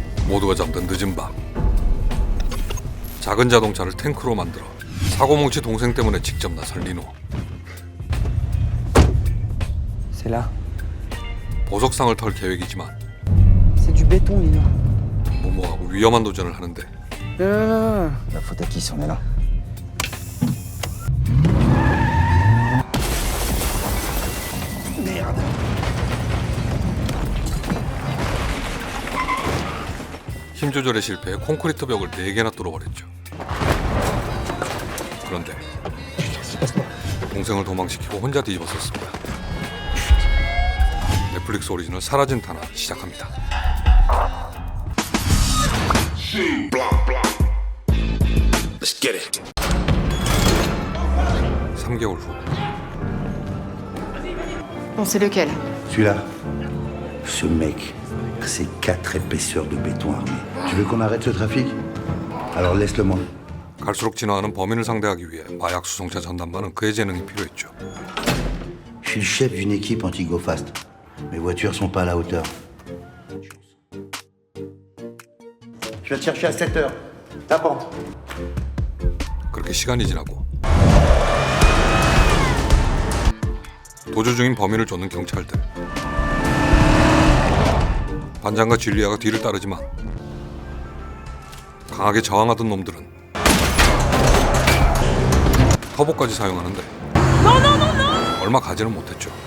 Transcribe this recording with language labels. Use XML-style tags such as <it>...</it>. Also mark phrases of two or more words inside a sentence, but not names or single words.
<ko>모두가 잠든 늦은 밤, 작은 자동차를 탱크로 만들어 사고뭉치 동생 때문에 직접 나선 리노.</ko> <fr>C'est là.</fr> <ko>보석상을 털 계획이지만</ko> <fr>C'est du béton, Lino.</fr> <ko>무모하고 위험한 도전을 하는데</ko> <fr>Non. La faute à qui si on est là? Merde.</fr> <ko>힘 조절에 실패해 콘크리트 벽을 4개나 뚫어버렸죠. 그런데 동생을 도망시키고 혼자 뒤집어섰습니다. 넷플릭스 오리지널 사라진 탄환 시작합니다.</ko> <en>Let's get it.</en> <ko>3개월 후</ko> <fr>Bon, c'est lequel? Celui-là, ce mec, c'est 4 épaisseurs de béton armé. Tu veux qu'on arrête ce trafic? Alors laisse-le-moi.</fr> <ko>갈수록 진화하는 범인을 상대하기 위해 마약 수송차 전담반은 그의 재능이 필요했죠.</ko> <fr>Je suis le chef d'une équipe anti-go fast. Mes voitures sont pas à la hauteur. Je vais te chercher à 7 heures. T'apprends.</fr> <ko>그렇게 시간이 지나고 도주 중인 범인을 쫓는 경찰들. 반장과 줄리아가 뒤를 따르지만 강하게 저항하던 놈들은 터보까지 사용하는데 얼마 가지는 못했죠.</ko>